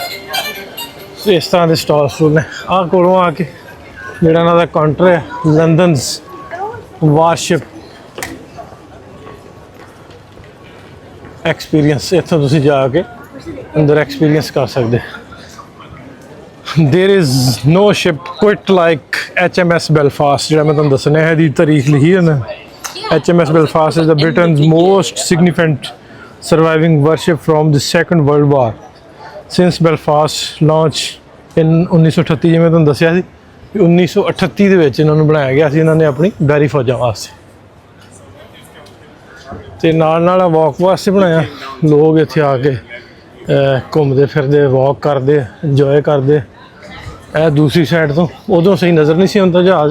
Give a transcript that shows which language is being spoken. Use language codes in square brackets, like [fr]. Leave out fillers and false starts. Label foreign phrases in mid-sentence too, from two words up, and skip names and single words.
[pa] ਇਸ ਤਰ੍ਹਾਂ ਦੇ ਸਟਾਲ ਨੇ। ਆਹ ਕੋਲੋਂ ਆ ਕੇ ਜਿਹੜਾ ਇਹਨਾਂ ਦਾ ਕਾਊਂਟਰ ਹੈ ਲੰਡਨਸ ਵਾਰਸ਼ਿਪ ਐਕਸਪੀਰੀਅੰਸ, ਇੱਥੋਂ ਤੁਸੀਂ ਜਾ ਕੇ ਅੰਦਰ ਐਕਸਪੀਰੀਅੰਸ ਕਰ ਸਕਦੇ। [en] There is no ship quite like HMS Belfast, [pa] ਜਿਹੜਾ ਮੈਂ ਤੁਹਾਨੂੰ ਦੱਸਣਾ ਹੈ। ਇਹਦੀ ਤਾਰੀਖ ਲਿਖੀ ਹੈ ਨਾ, [en] HMS Belfast is the Britain's most significant surviving warship from the Second World War. Since Belfast launch in 1938, [pa] ਜਿਵੇਂ ਤੁਹਾਨੂੰ ਦੱਸਿਆ ਸੀ 1938 ਦੇ ਵਿੱਚ ਇਹਨਾਂ ਨੂੰ ਬਣਾਇਆ ਗਿਆ ਸੀ ਇਹਨਾਂ ਨੇ ਆਪਣੀ ਬਹਿਰੀ ਫੌਜਾਂ ਵਾਸਤੇ। ਤੇ ਨਾਲ ਵਾਕ ਵਾਸਤੇ ਬਣਾਇਆ, ਲੋਕ ਇੱਥੇ ਆ ਕੇ ਘੁੰਮਦੇ ਫਿਰਦੇ, ਵਾਕ ਕਰਦੇ, ਇੰਜੋਏ ਕਰਦੇ। ਇਹ ਦੂਸਰੀ ਸਾਈਡ ਤੋਂ ਉਦੋਂ ਸਹੀ ਨਜ਼ਰ ਨਹੀਂ ਸੀ ਆਉਂਦਾ ਜਹਾਜ਼।